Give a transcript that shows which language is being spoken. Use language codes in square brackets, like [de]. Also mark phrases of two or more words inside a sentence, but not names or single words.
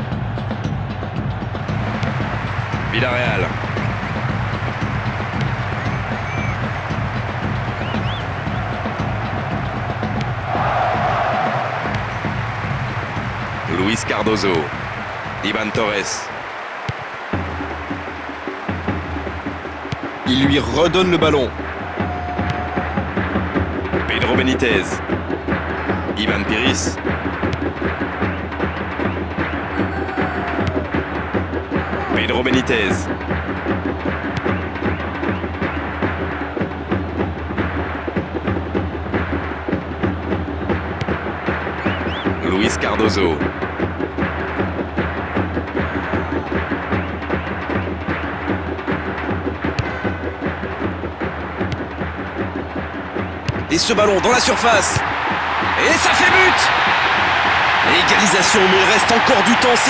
[fr] Villarreal. Luis Cardozo. Ivan Torres. Il lui redonne le ballon. Pedro Benitez. Ivan Piris. Pedro Benitez. Luis Cardozo. Et ce ballon dans la surface. Et ça fait but. Égalisation, mais il reste encore du temps.